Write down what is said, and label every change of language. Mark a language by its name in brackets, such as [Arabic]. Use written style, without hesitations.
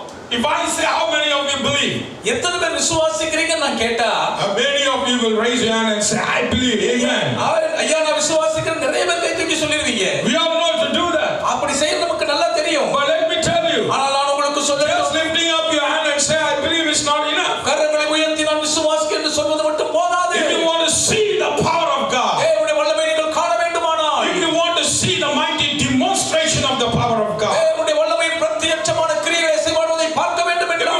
[English] If I say how many of you believe, [Tamil] எத்தனை பேர் விசுவாசிக்கிறீங்க நான் கேட்டா, [English] many of you will raise your hand and say I believe. Amen. [Tamil] ஐயா நான் விசுவாசிக்கிறேன் நிறைய பேர் கை தூக்கி சொல்லிருவீங்க. [English] We all know to do that. [Tamil] அப்படி செய்ய நமக்கு நல்லா தெரியும். [English] But let me tell you, [Tamil] ஆனால் நான் உங்களுக்கு சொல்றேன், [English] just lifting up your hand and say I believe is not enough. [Tamil] கரங்களை உயர்த்தி நான் விசுவாசிக்கிறேன் என்று சொல்வது மட்டும் போதாது. [English] If you want to see the power of God, [Tamil] தேவனுடைய வல்லமையை நீங்கள் காண வேண்டுமானால், [English] if you want to see the mighty demonstration of the power of God, [Tamil] தேவனுடைய வல்லமையின் பிரத்யட்சமான கிரியைகளை செய்வதை பார்க்க வேண்டும் என்றால்,